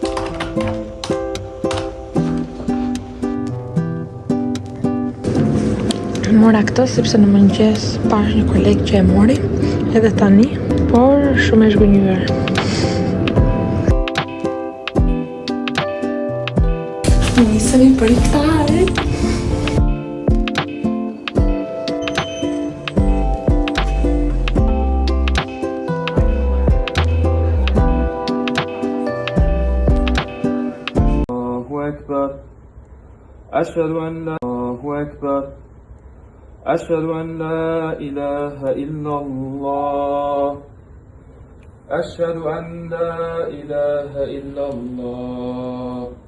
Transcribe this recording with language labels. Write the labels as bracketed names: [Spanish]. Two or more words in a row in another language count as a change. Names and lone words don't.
[Albanian] Mora këtë sepse në mëngjes pash një koleg që e mori edhe tani, por shumë e zhgënjur. Nisemi për iftarin. [Arabic] أشهد أن لا الله أكبر أشهد أن لا إله إلا الله أشهد أن لا إله إلا الله